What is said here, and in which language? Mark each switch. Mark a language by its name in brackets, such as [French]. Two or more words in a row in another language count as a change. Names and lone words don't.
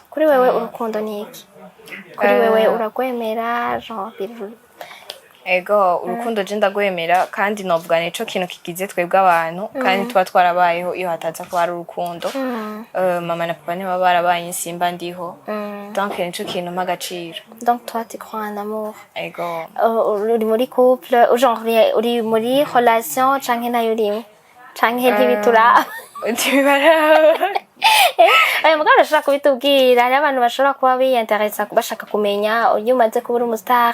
[Rundi] Kuri wewe urukundo ni iki? Kuri wewe uragwemera genre? Ego urukundo je ndagwemera kandi novuga nico kintu kigize twebwe abantu kandi tuba twarabayeho iyo hataza ko ari urukundo. Mama na papa niba barabaye insimba ndiho donc nico kintu mpagaciro. [French] Donc toi tu crois en amour? [Rundi] Ego. Uri muri couple genre uri muri relation canke nayo uri canke ntibitura? Mugabo urashaka kubitubwira hari abantu bashobora kuba biyenteresa bashaka kumenya iyo umaze kuba umustar.